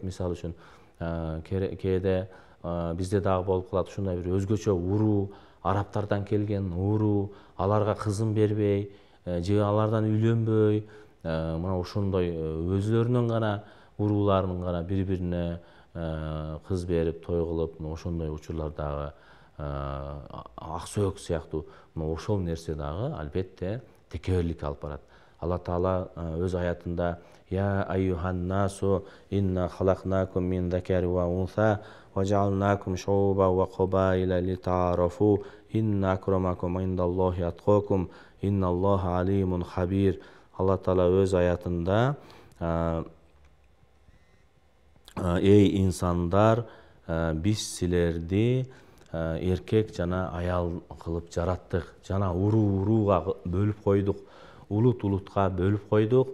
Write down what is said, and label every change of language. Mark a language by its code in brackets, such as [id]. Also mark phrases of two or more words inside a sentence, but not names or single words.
[ky] Мисалы үчүн кээде бизде дагы болуп калат ушундай бир өзгөчө уруу, арабтардан келген уруу, аларга кызын бербей же алардан үйлөнбөй, мына ошондой өзлөрүнүн гана урууларынын гана бири-бирине кыз берип той кылып, ошондой учурлар дагы ак сөөк сыяктуу, ошол нерсе дагы албетте текеберликке алып барат. Алла Таала өз аятында: [ar] «يا أيها الناس إنا خلقناكم من ذكر وأنثى وجعلناكم شعوبا وقبائل لتعارفوا إن أكرمكم عند الله أتقاكم إن الله عليم خبير». [ky] Алла Таала өз аятында: «Эй инсандар, биз силерди эркек жана аял кылып жараттык, жана урууга бөлүп койдук, улут улутка бөлүп койдук.